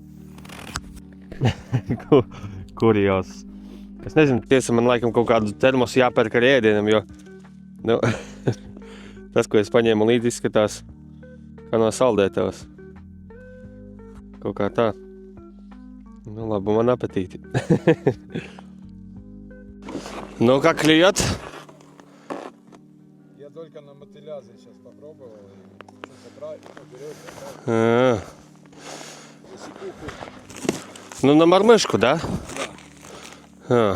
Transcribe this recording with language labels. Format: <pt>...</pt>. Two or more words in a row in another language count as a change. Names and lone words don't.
<lv>Kurjos. Es nezinu, tiesa man laikam kaut kādu termosu jāpērk ar ēdienam, jo nu, tas, ko es paņēmu līdzi, izskatās kā no saldētavas. Kaut kā tā. Nu, labu man apetīti.</lv> <ru>Ну, как клюет? Я только на мотылязе сейчас попробовал. И что-то берет, берет. Ну, на мормышку, да? Да.</ru>